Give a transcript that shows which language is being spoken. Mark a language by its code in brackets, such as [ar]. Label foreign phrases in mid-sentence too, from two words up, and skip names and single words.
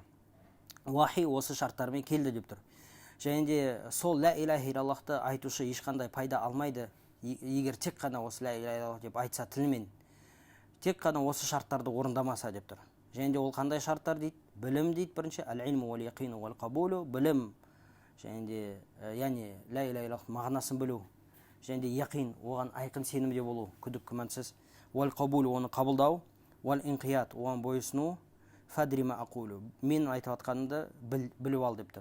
[kk] Уахи осы шарттармен келді деп тұр. Және де сол [ar] لَا إِلَٰهَ إِلَّا اللَّهُ [kk] айтушы ешқандай пайда алмайды, егер тек қана осы [ar] لَا إِلَٰهَ إِلَّا اللَّهُ [kk] деп айтса тілмен, тек қана осы шарттарды орындамаса деп тұр. Және де ол қандай шарттар дейді? Білім дейді бірінші, [ar] الْعِلْمُ وَالْيَقِينُ وَالْقَبُولُ, [kk] білім, және де яғни [ar] لَا إِلَٰهَ إِلَّا اللَّهُ [kk] мағынасын білу, және де яқин, оған айқын сенімде болу, күдік күмәнсіз, [ar] وَالْقَبُولُ, [kk] оны қабылдау, [ar] وَالِانْقِيَادُ, [kk] оған бойысыну, [ar] فَادْرِ مَا أَقُولُ, [kk] мен айтып атқанымды біліп ал деп тұр.